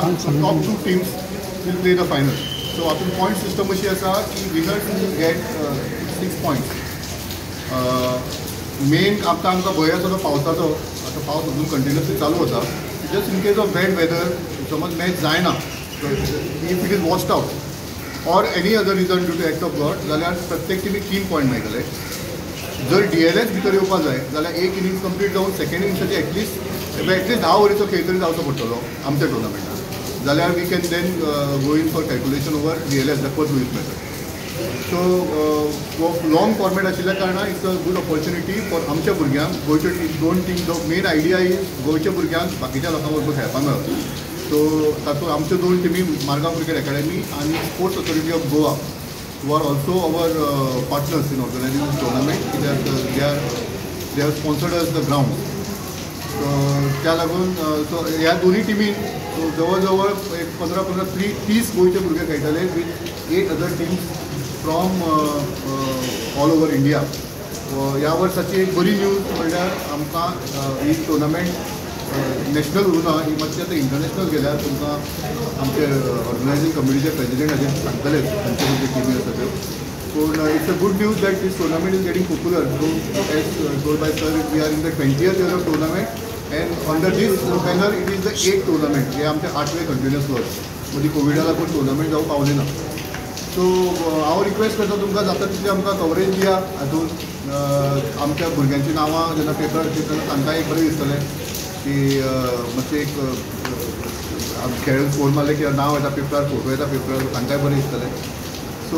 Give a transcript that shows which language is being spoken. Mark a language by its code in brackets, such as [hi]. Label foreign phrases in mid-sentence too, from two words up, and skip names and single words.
[en] top 2 teams will play the final. so हातूंत point system [kok] अशी आसा की [en] winners will get 6 points. [kok] मेन आमकां भंय आसा तो पावसाचो. आतां पावस अजून कंटिन्युअसली चालू आसा. [en] just in case of bad weather [kok] समज मॅच जायना, [en] if it is washed out or any other reason due to act of God [kok] जाल्यार प्रत्येक टिमीक 3 पॉयंट मेळटले. जर DLS भितर येवपाक जाय जाल्यार एक [en] innings complete [kok] जावन सेकंड इनिंग्साची एटलीस्ट 10 ओव्हरीचो खेळ तरी जावचो पडटलो आमच्या टुर्नामेंटान. जाल्यार [en] we can then go in for calculation over DLS the first Lewis method. so long format [kok] आशिल्ल्या कारणान [en] it's a good opportunity for [kok] आमच्या भुरग्यांक. गोंयच्यो 2 टीम जो [en] main idea is [kok] गोंयच्या भुरग्यांक बाकीच्या लोकां बरोबर खेळपाक मेळप. सो तातूंत आमच्यो 2 टिमी मारगांव क्रिकेट अकॅडमी आनी स्पोर्ट्स ऑथॉरिटी ऑफ गोवा [en] who are also our partners in organizing this tournament. They have sponsored us the ground. [kok] So त्या लागून सो ह्या दोन्ही टिमी जवळ जवळ एक 15-30 गोंयचे भुरगे खेळटले [en] with 8 other teams from all over India. [kok] ह्या वर्साची एक बरी न्यूज म्हणल्यार आमकां ही टुर्नामेंट नॅशनल उरूना, ही मातशी आतां इंटरनॅशनल गेल्यार तुमकां आमचे ऑर्गनायझींग कमिटीचे प्रेजिडेंट हाजेर सांगतले तांचे जे टिमी आसा त्यो. [en] पूण it's a good news that this tournament is getting popular. so as told by sir we are in the 20th year of tournament and under this banner it is the 8th tournament. [kok] हे आमचे 8वें कंटिन्युअस वर्स. मदीं कोविडा लागून टुर्नामेंट जावंक पावलें ना. सो हांव रिक्वेस्ट करता तुमकां जाता तितली आमकां कवरेज दिया हातूंत. आमच्या भुरग्यांची नांवां जेन्ना पेपर दितना तांकांय एक बरें दिसतलें की मातशें एक खेळ स्कोर मारले की नांव येता पेपरार, फोटो येता पेपरार, तांकांय बरें दिसतलें.